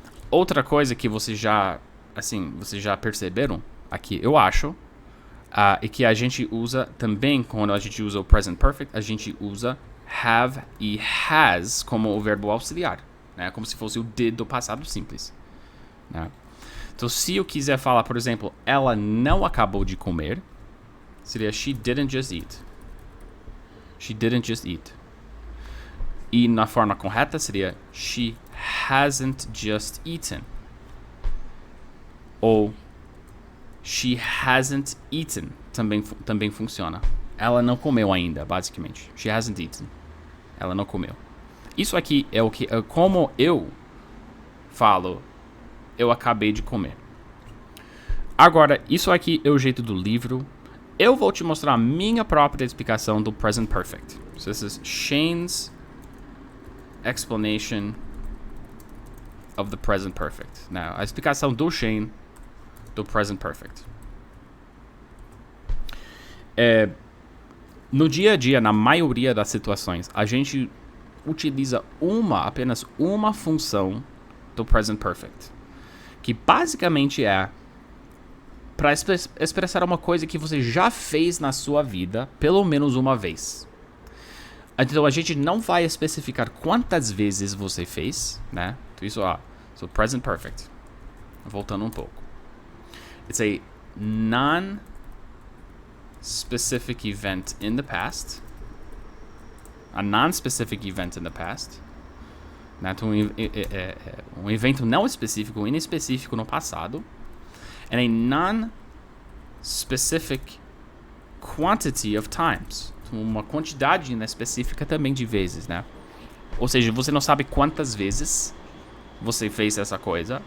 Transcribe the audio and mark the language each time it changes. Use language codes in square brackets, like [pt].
[pt] Outra coisa que vocês já perceberam aqui, eu acho, e que a gente usa também quando a gente usa o present perfect, a gente usa have e has como o verbo auxiliar. Né, como se fosse o did do passado simples. Né? Então, se eu quiser falar, por exemplo, ela não acabou de comer, seria [en] she didn't just eat. She didn't just eat. [pt] E na forma correta seria [en] she hasn't just eaten. [pt] Ou [en] she hasn't eaten. [pt] Também funciona. Ela não comeu ainda, basicamente. [en] She hasn't eaten. [pt] Ela não comeu. Isso aqui é como eu falo, eu acabei de comer. Agora, isso aqui é o jeito do livro. Eu vou te mostrar a minha própria explicação do present perfect. [en] So this is Shane's explanation of the present perfect. [pt] Now, a explicação do Shane do present perfect. No dia a dia, na maioria das situações, a gente utiliza apenas uma função do present perfect, que basicamente é para expressar uma coisa que você já fez na sua vida pelo menos uma vez. Então a gente não vai especificar quantas vezes você fez, né? Então isso, so present perfect. Voltando um pouco. [en] It's a non-specific event in the past. A non-specific event in the past. [pt] Né? Então, um evento não específico, inespecífico no passado. [en] And a non-specific quantity of times. [pt] Então, uma quantidade inespecífica também de vezes, né? Ou seja, você não sabe quantas vezes você fez essa coisa.